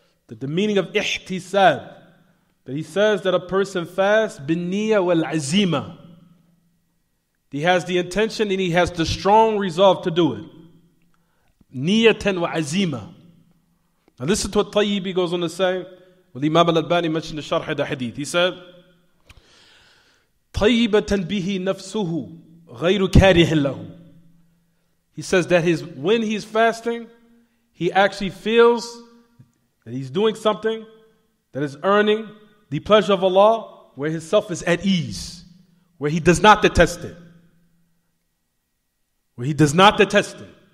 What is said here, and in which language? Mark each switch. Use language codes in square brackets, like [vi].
[en] that the meaning of ihtisab, that he says that a person fasts bin-niyya wal-azima. He has the intention and he has the strong resolve to do it. Niyatan wa azima. Now listen to what Tayyibi goes on to say. Well, Imam al-Albani mentioned the sharh of the hadith. He said, [ar] طَيِّبَةً بِهِ نَفْسُهُ غَيْرُ كَارِهٍ لَهُ. [en] He says that when he's fasting, he actually feels that he's doing something that is earning the pleasure of Allah, where his self is at ease, where he does not detest it. Where he does not detest it.